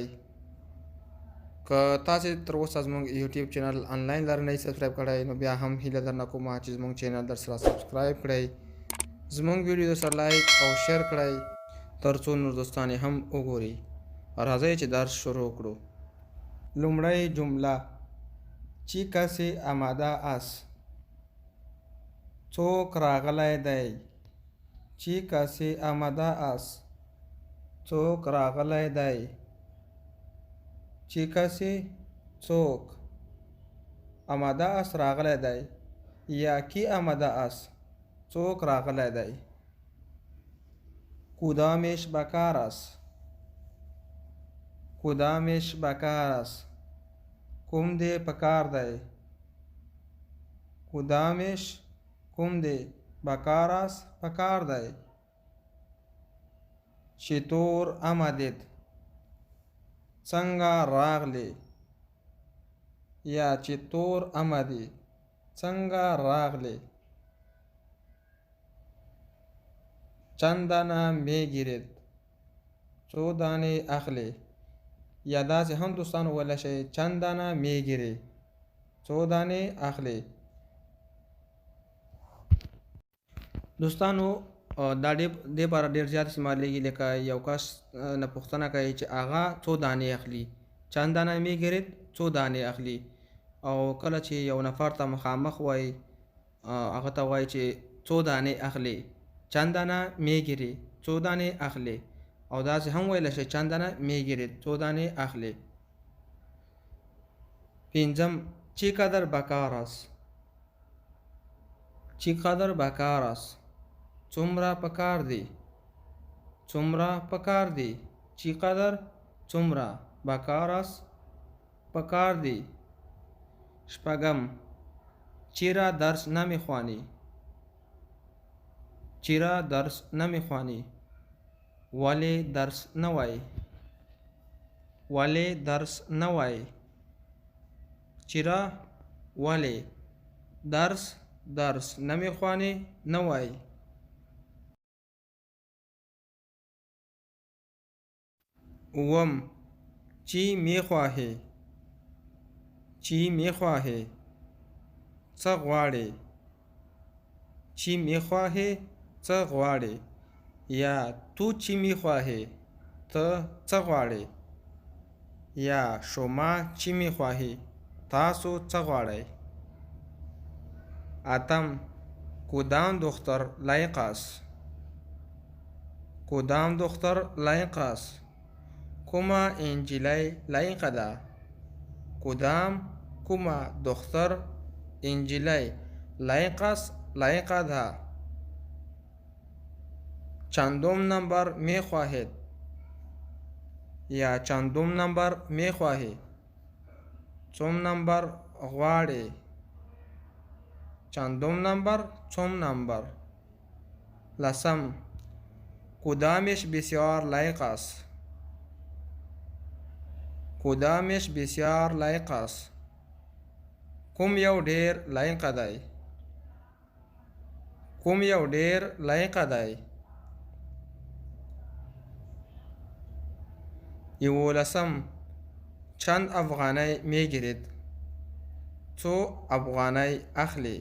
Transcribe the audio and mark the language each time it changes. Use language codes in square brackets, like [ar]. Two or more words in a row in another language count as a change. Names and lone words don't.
[ps] که تاسو تر اوسه زموږ یوټیوب [en] channel online [ps] لرئ نه سبسکرایب کړی، نو بیا هم هیله درنه کوم چې زموږ چینل درسره سبسکرایب کړئ، زموږ ویډیو درسره لایک او شیر کړئ، تر څو نور دوستان هم وګوري. راځئ چې درس شروع کړو. لومړی جمله: [fa] چی کسی آماده است؟ [ps] څوک راغلی دی؟ [fa] چی کسی آماده است؟ [ps] څوک راغلی دی؟ [fa] چی کسی [ps] څوک، [fa] آماده است [ps] راغلی دی، یا [fa] کی آماده است [ps] څوک راغلی دی. [fa] کدامش بکار است؟ کدامش بکار است، [ps] کوم دی پکار دی. کدامش کوم دی، [fa] بکار است [ps] پکار دی. [fa] چطور آمدید، [ps] څنګه راغلی، [fa] یا چطور آمدی، [ps] څنګه راغلی. [fa] چند دانه میگیرید، [ps] څو دانې اخلي، یا داسې هم دوستانو ویلی شئ [fa] چند دانه میگیری، [ps] څو دانې اخلي. دوستانو، دا دې لپاره ډېر زیات استعمالیږي، لکه یو کس نه پوښتنه کوي چې هغه څو دانې اخلي، [fa] چند دانه میگیرید، [ps] څو دانې اخلي. او کله چې یو نفر ته مخامخ وایي، هغه ته وایي چې څو دانې اخلي، [fa] چند دانه میگیری، [ps] څو دانې اخلي. او داسې هم ویلی شئ [fa] چند دانه میگیرید، [ps] څو دانې اخلي. پنځم: [fa] چقدر بکار است؟ چقدر بکار است، [ps] څومره پکار دی، څومره پکار دی. چقدر څومره، [fa] بکار است [ps] پکار دی. شپږم: [fa] چرا درس نمیخوانی؟ چرا درس نمیخوانی، [ps] ولې درس نه وایي، ولې درس نه وایي. چرا، ولې، [fa] درس نمیخوانی، [ps] نه وایي. اووم: [fa] چی میخواهی؟ چی میخواهی، [ps] څه غواړې. [fa] چی میخواهی، [ps] څه غواړې، [fa] یا تو چی میخواهی، [ps] ته څه غواړې، [fa] یا شما چی میخواهی، [ps] تاسو څه غواړئ. اتم: [fa] کدام دختر لایق است؟ کدام دختر لایق است، [ps] کومه انجلۍ لایقه ده. کومه دختر، انجلۍ [fa] لایق است، [ps] لایقه ده. [fa] چندم نمبر میخواهید، یا چندم نمبر میخواهی، [ps] څوم نمبر غواړې. [fa] چندم نمبر، [ps] څوم نمبر. لسم: [fa] کدامش بسیار لایق است؟ کدامش بسیار لایق است، [ps] کوم یو ډیر لایقه دی، کوم یو ډیر لایقه دی. یولسم: [fa] چند افغانۍ میگیرید، [ps] څو افغانۍ اخلي.